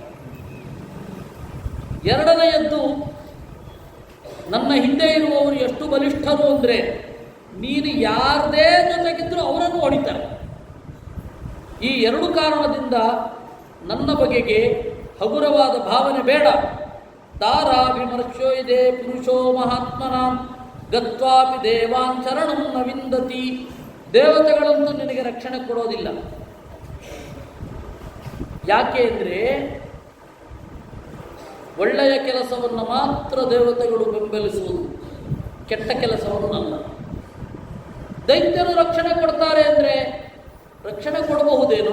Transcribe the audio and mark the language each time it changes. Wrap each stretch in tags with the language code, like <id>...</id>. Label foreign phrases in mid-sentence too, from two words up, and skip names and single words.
<kn>ಎರಡನೆಯದ್ದು, ನನ್ನ ಹಿಂದೆ ಇರುವವರು ಎಷ್ಟು ಬಲಿಷ್ಠರು ಅಂದರೆ ನೀನು ಯಾರದೇ ಜೊತೆಗಿದ್ದರೂ ಅವರನ್ನು ಹೊಡಿತಾರೆ. ಈ ಎರಡು ಕಾರಣದಿಂದ ನನ್ನ ಬಗೆಗೆ ಹಗುರವಾದ ಭಾವನೆ ಬೇಡ.</kn> <sa>ದಾರಾಭಿಮರ್ಶ್ಯೋ ಇದೆ ಪುರುಷೋ ಮಹಾತ್ಮನಾಂ ಗತ್ವಾಪಿ ದೇವಾನ್ ಶರಣಂ ನ ವಿಂದತಿ.</sa> <kn>ದೇವತೆಗಳಂತೂ ನಿನಗೆ ರಕ್ಷಣೆ ಕೊಡೋದಿಲ್ಲ. ಯಾಕೆ ಅಂದರೆ ಒಳ್ಳೆಯ ಕೆಲಸವನ್ನು ಮಾತ್ರ ದೇವತೆಗಳು ಬೆಂಬಲಿಸುವುದು, ಕೆಟ್ಟ ಕೆಲಸವನ್ನು ಅಲ್ಲ. ದೈತ್ಯರು ರಕ್ಷಣೆ ಕೊಡ್ತಾರೆ ಅಂದರೆ ರಕ್ಷಣೆ ಕೊಡಬಹುದೇನೋ?</kn>